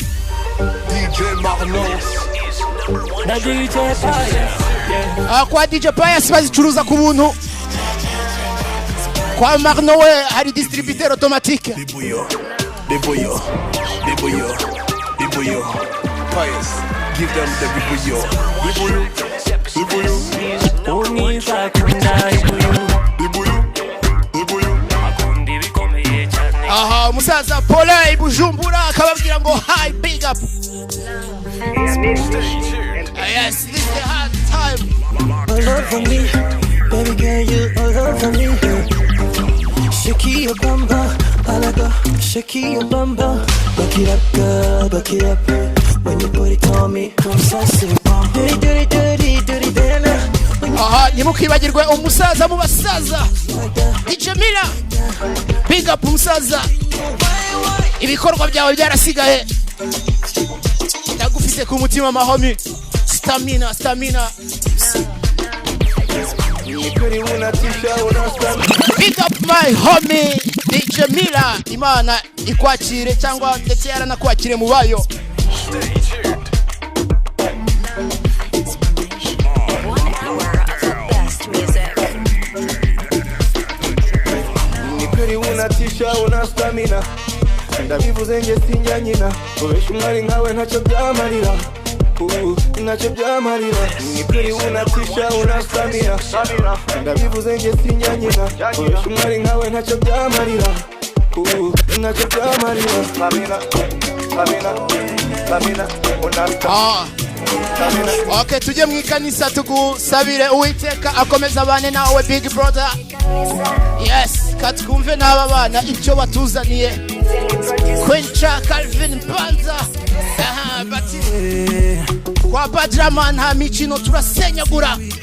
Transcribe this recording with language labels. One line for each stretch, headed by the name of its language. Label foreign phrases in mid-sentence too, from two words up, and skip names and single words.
Kinyarwanda: DJ Marno. Kwa DJ Pius bazicuruza ku buntu. Kwa Marno we hari
French: distributeur automatique.
Kinyarwanda: Libuyo. Pius,
English: give them the Libuyo.
Kinyarwanda: Aha, umusaza Paula Ibujumbura akababwira ngo
English: hi, big up. Yes, this is the hard time. All over me, baby girl, you all over me. Shake your bamba, alaga, shake your bamba. Back it up, girl, back it up. When you put it on me, come sassy. Dirty, dana.
Kinyarwanda: Aha, nimukibagirwe umusaza mu basaza. DJ Mila,
English: big up
Kinyarwanda: umusaza. Ibikorwa byawe byarasigaye. Ndagufite ku mutima mahomi.
English: Stamina. Big up my homie DJ Mila.
Kinyarwanda: Imana ikwakire cyangwa ndetse yaranakwakire mu bayo.
Swahili: Unatisha una stamina.
Kinyarwanda: Ndabivuze nge sinjya nyina. Ubesha umwari nkawe ntacyo byamarira. Ntacyo byamarira. Ni kuri
Swahili: unatisha una stamina.
Kinyarwanda: Ndabivuze nge sinjya nyina. Ubesha umwari nkawe ntacyo byamarira. Ntacyo byamarira.
Swahili: Stamina. Una stamina.
Kinyarwanda: Okay, tujye mu ikanisa tugusabire Uwiteka akomeza abane nawe
English: big brother.
Kinyarwanda: Yes, katwumve n'aba bana icyo batuzaniye. Quencha Calvin Panza. Aha, bati. Kwa Padraman nta mikino turasenyagura.